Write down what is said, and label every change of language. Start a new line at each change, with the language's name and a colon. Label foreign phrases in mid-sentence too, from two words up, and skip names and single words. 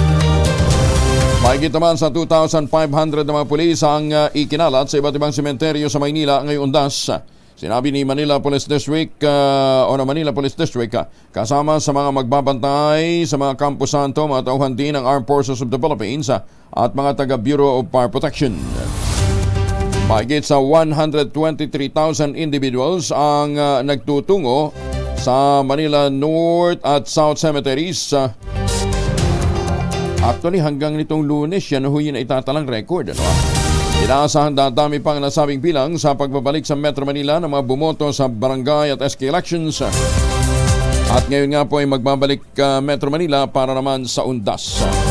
Filipino: Mahigit naman sa 2,500 na mga pulis ang ikinalat sa iba't ibang sementeryo sa Maynila ngayong undas. Sinabi ni Manila Police District Manila Police District kasama sa mga magbabantay sa mga Campo Santo, mga tauhan din ng Armed Forces of the Philippines at mga taga Bureau of Fire Protection. Mahigit sa 123,000 individuals ang nagtutungo sa Manila North at South Cemeteries. Actually, hanggang nitong Lunes, yan yun ay itatalang record. Inaasahan dadami pang nasabing bilang sa pagbabalik sa Metro Manila ng mga bumoto sa barangay at SK elections. At ngayon nga po ay magbabalik Metro Manila para naman sa undas.